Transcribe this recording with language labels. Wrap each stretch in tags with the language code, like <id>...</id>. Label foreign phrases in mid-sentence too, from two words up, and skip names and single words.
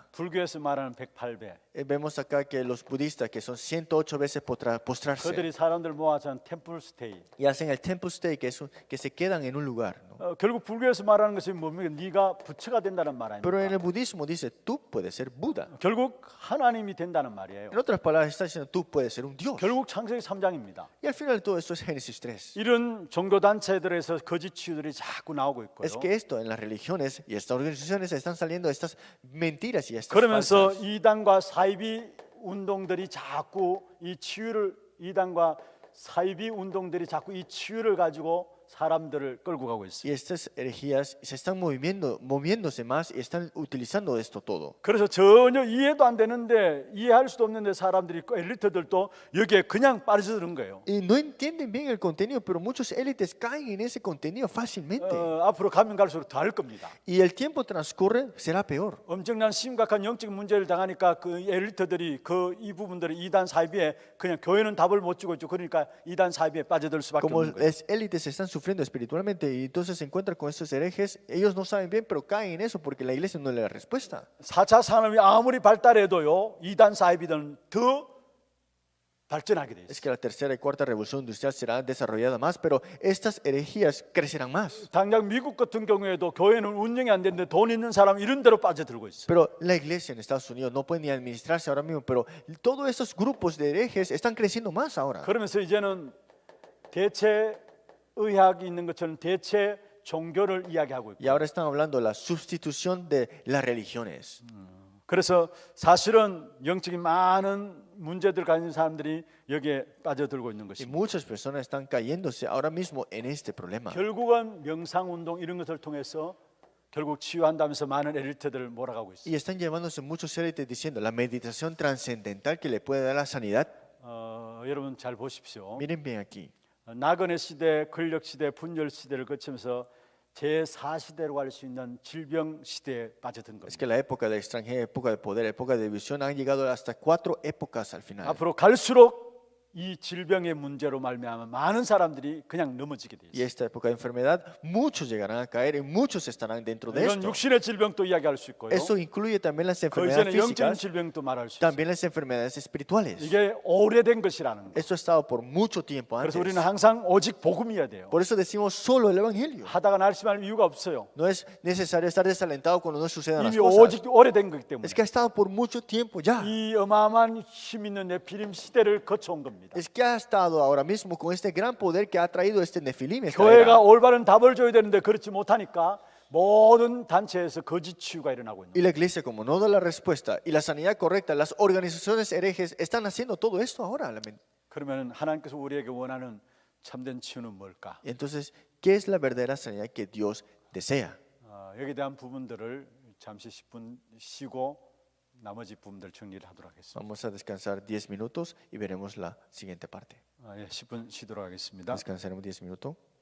<ko>불교에서 말하는 108배.</ko> <es>Vemos acá que los budistas, que son 108 veces postrarse,</es> <ko>그들이 사람들 모아서 한</ko> <en>temple stay.</en> <es>y hacen el</es> <en>temple stay,</en> <es>que se quedan en un lugar, ¿no?</es> <ko>결국 불교에서 말하는 것이 뭡니까? 네가 부처가 된다는 말</ko> <es>Pero en</es> <ko>아닙니까?</ko> <es>el budismo dice, tú puedes ser Buda.</es> <ko>결국 하나님이 된다는 말이에요.</ko> <es>En otras palabras, está diciendo, tú puedes ser un Dios.</es> <ko>결국 창세기 3장입니다.</ko> <es>Y al final de todo eso es Génesis 3.</es> <ko>이런 종교 단체들에서 거짓 치유들이 자꾸 나오고 있고요.</ko> <es>Es que esto en las religiones y estas organizaciones están saliendo estas mentiras y estas</es> <ko>그러면서</ko> <es>falsas.</es> <ko>이단과 사이비 운동들이 자꾸 이 치유를 이단과 사이비 운동들이 자꾸 이 치유를 가지고 사람들을 끌고 가고</ko> <es>Y</es> <ko>있어요.</ko> <es>estas herejías se están moviéndose más y están utilizando esto todo.</es> <ko>그래서 전혀 이해도 안 되는데 이해할 수도 없는데 사람들이 엘리트들도 여기에 그냥 빠져드는 거예요.</ko> <es>Y no entienden bien el contenido, pero muchos élites caen en ese contenido fácilmente.</es> <ko>앞으로 가면 갈수록 더 할 겁니다.</ko> <es>Y el tiempo transcurre, será peor.</es> <ko>엄청난 심각한 영적 문제를 당하니까 그 엘리트들이 이 부분들을 이단 사이비에 그냥 교회는 답을 못 주고 있죠. 그러니까 이단 사이비에 빠져들 수밖에</ko> <es>Como</es> <ko>없는 거예요.</ko> <es>las élites están sufriendo espiritualmente y entonces se encuentran con estos herejes, ellos no saben bien, pero caen en eso porque la iglesia no le da respuesta.</es> <ko>4차 산업이 아무리 발달해도요. 이단 사이비들은 더 발전하게 돼</ko> <es>Es</es> <ko>있어요.</ko> <es>que la tercera y cuarta revolución industrial será desarrollada más, pero estas herejías crecerán más.</es> <ko>당장 미국 같은 경우에도 교회는 운영이 안 되는데 돈 있는 사람 이런 데로 빠져들고 있어요.</ko> <es>Pero la iglesia en Estados Unidos no puede ni administrarse ahora mismo, pero todos estos grupos de herejes están creciendo más ahora.</es> <ko>그러면서 이제는 대체 의학이 있는 것처럼 대체 종교를 이야기하고 있고</ko> <es>Y ahora están hablando de la sustitución de las religiones.</es> <ko>그래서 사실은 영적인 많은 문제들 가진 사람들이 여기에 빠져들고 있는</ko> <es>Y</es> <ko>것입니다.</ko> <es>muchas personas están cayéndose ahora mismo en este problema.</es> <ko>결국은 명상운동 이런 것을 통해서 결국 치유한다면서 많은 엘리트들을 몰아가고 있어요.</ko> <es>Y están llevándose muchos élites diciendo la meditación trascendental que le puede dar la sanidad.</es> <ko>여러분 잘 보십시오.</ko> <es>Miren bien aquí.</es> <ko>나그네 시대, 권력 시대, 분열 시대를 거치면서 제4시대로 갈 수 있는 질병 시대에 빠져든</ko> <es>Es</es> <ko>겁니다.</ko> <es>que la época de extranjero, época de poder, época de división han llegado hasta 4 épocas al final.</es> <ko>앞으로 갈수록 이 질병의 문제로 말미암아 많은 사람들이 그냥 넘어지게 돼</ko> <es>Y</es> <ko>있어요.</ko> <es>esta época de enfermedad, muchos llegarán a caer y muchos estarán dentro de</es> <ko>이건</ko> <es>esto.</es> <ko>육신의 질병도 이야기할 수 있고요.</ko> <es>Eso incluye también las</es> <ko>그</ko> <es>enfermedades</es> <ko>이전에 영적인</ko> <es>físicas,</es> <ko>질병도 말할 수 있어요.</ko> <es>también las enfermedades espirituales.</es> <ko>이게 오래된 것이라는 거.</ko> <es>Esto ha estado por mucho tiempo antes.</es> <ko>그래서 우리는 항상 오직 복음이어야 돼요.</ko> <es>Por eso decimos solo el Evangelio.</es> <ko>하다가 날심할 이유가 없어요.</ko> <es>No es necesario estar desalentado cuando no sucedan las</es> <ko>이미</ko> <es>cosas.</es> <ko>오직 오래된 거기 때문에</ko> <es>Es que ha estado por mucho tiempo ya.</es> <ko>이 어마어마한 힘 있는 네피림 시대를 거쳐온 겁니다.</ko> <es>Es que ha estado ahora mismo con este gran poder que ha traído este Nefilim. esta</es> <ko>교회가</ko> <es>era.</es> <ko>올바른 답을 줘야 되는데 그렇지 못하니까 모든 단체에서 거짓 치유가 일어나고 있는</ko> <es>Y la iglesia, como no da la respuesta y la sanidad correcta, las organizaciones herejes están haciendo todo esto ahora.</es> <ko>그러면 하나님께서 우리에게 원하는 참된 치유는 뭘까?</ko> <es>Y entonces, ¿qué es la verdadera sanidad que Dios desea?</es> <ko>여기에 대한 부분들을 잠시 10분 쉬고 나머지 부분들 정리를 하도록 하겠습니다.</ko> <es>Vamos a descansar 10 minutos y veremos la siguiente parte.</es> <ko>10분 쉬도록 하겠습니다.</ko> <es>Descansaremos 10 minutos.</es>